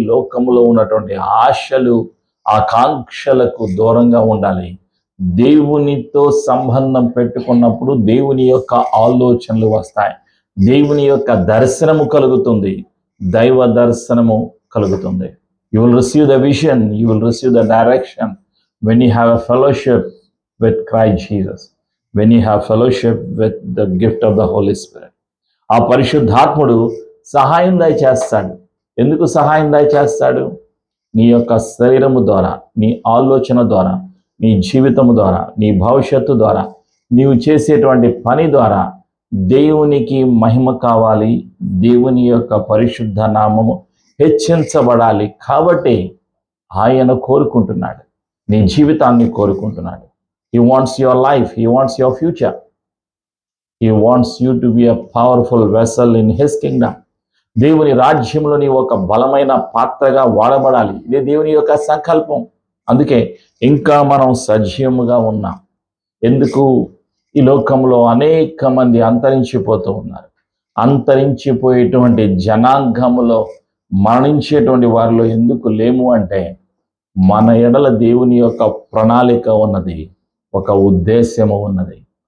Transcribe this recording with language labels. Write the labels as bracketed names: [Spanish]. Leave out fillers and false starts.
[Telugu] లోకంలో ఉన్నటువంటి ఆశలు, ఆకాంక్షలకు దూరంగా ఉండాలి. దేవునితో సంబంధం పెట్టుకున్నప్పుడు దేవుని యొక్క ఆలోచనలు వస్తాయి, దేవుని యొక్క దర్శనము కలుగుతుంది, దైవ దర్శనము కలుగుతుంది. [English] You will receive the vision, you will receive the direction when you have a fellowship with Christ Jesus, when you have fellowship with the gift of the Holy Spirit. [Telugu] ఆ పరిశుద్ధాత్ముడు సహాయం దయచేస్తాడు. ఎందుకు సహాయం దయచేస్తాడు? నీ యొక్క శరీరము ద్వారా, నీ ఆలోచన ద్వారా, నీ జీవితము ద్వారా, నీ భవిష్యత్తు ద్వారా, నీవు చేసేటువంటి పని ద్వారా దేవునికి మహిమ కావాలి, దేవుని యొక్క పరిశుద్ధ నామము హెచ్చించబడాలి. కాబట్టి ఆయన కోరుకుంటున్నాడు, నీ జీవితాన్ని కోరుకుంటున్నాడు. [English] He wants your life, he wants your future, he wants you to be a powerful vessel in his kingdom. [Telugu] దేవుని రాజ్యంలో నీవు ఒక బలమైన పాత్రగా వాడబడాలి. ఇదే దేవుని యొక్క సంకల్పం. అందుకే ఇంకా మనం సజీవముగా ఉన్నాం. ఎందుకు? ఈ లోకంలో అనేక మంది అంతరించిపోతూ ఉన్నారు. అంతరించిపోయేటువంటి జనాంగములో మరణించేటువంటి వారిలో ఎందుకు లేము అంటే, మన ఎడల దేవుని యొక్క ప్రణాళిక ఉన్నది, ఒక ఉద్దేశ్యము ఉన్నది.